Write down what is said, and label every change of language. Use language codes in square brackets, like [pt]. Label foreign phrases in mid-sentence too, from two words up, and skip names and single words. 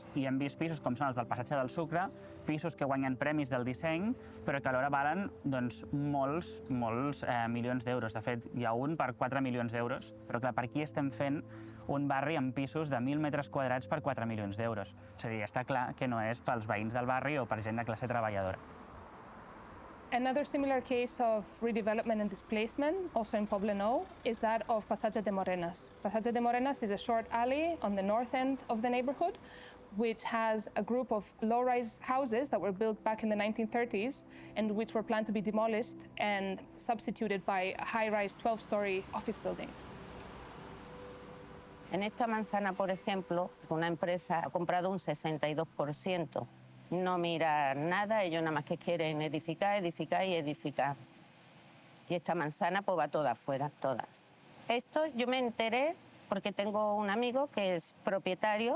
[ca] I hem vist pisos com són els del Passatge del Sucre, pisos que guanyen premis del disseny, però que alhora valen doncs, molts milions d'euros. De fet, hi ha un per 4 milions d'euros, però clar, per aquí estem fent un barri amb pisos de 1.000 metres quadrats per 4 milions d'euros. És a dir, està clar que no és pels veïns del barri o per gent de classe treballadora. [en] Another similar case of redevelopment and displacement, also in Poblenou, is that of Passatge de Morenas. Passatge de Morenas is a short alley on the north end of the neighborhood, which has a group of low-rise houses that were built back in the 1930s and which were planned to be demolished and substituted by a high-rise 12-story office building. [es] En esta manzana, por ejemplo, una empresa ha comprado un 62%. No mira nada, ellos nada más que quieren edificar, edificar y edificar. Y esta manzana pues va toda afuera, toda. Esto yo me enteré porque tengo un amigo que es propietario.